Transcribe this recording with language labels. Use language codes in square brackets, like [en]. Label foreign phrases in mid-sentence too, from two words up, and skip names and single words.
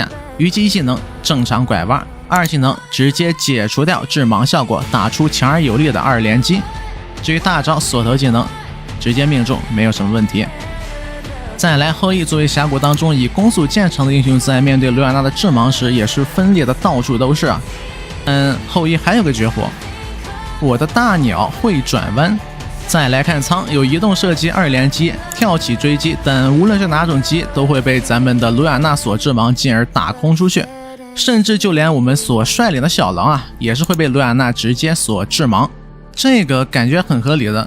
[zh] 虞姬一技能正常拐彎，二技能直接解除掉致盲效果，打出强而有力的2连击。至于大招锁头技能直接命中，没有什麼問題。再来，后羿作為峽谷當中以攻速見長的英雄，在面對盧雅娜的致盲時也是分裂的到處都是啊。后羿還有個絕活，我的大鳥會轉彎。再來看倉，有移動射擊2連擊，跳起追擊，但無論是哪種擊都會被咱們的盧雅娜所致盲，進而打空出去。甚至就連我們所率領的小狼啊，也是會被盧雅娜直接所致盲，這個感覺很合理的。